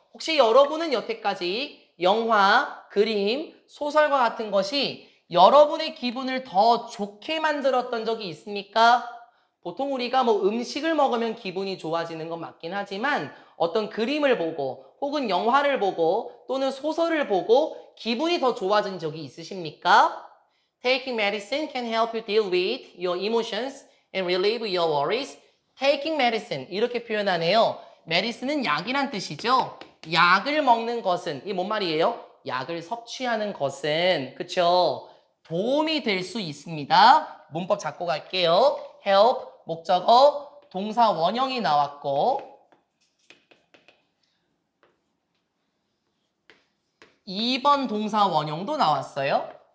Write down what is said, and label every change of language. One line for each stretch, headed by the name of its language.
Korean: 혹시 여러분은 여태까지 영화, 그림, 소설과 같은 것이 여러분의 기분을 더 좋게 만들었던 적이 있습니까? 보통 우리가 뭐 음식을 먹으면 기분이 좋아지는 건 맞긴 하지만 어떤 그림을 보고 혹은 영화를 보고 또는 소설을 보고 기분이 더 좋아진 적이 있으십니까?
English: Taking medicine can help you deal with your emotions and relieve your worries. Taking medicine
Korean: 이렇게 표현하네요. medicine은 약이란 뜻이죠. 약을 먹는 것은 이게 뭔 말이에요? 약을 섭취하는 것은 그쵸? 도움이 될 수 있습니다. 문법 잡고 갈게요. help 목적어 동사 원형이 나왔고 2번 동사 원형도 나왔어요.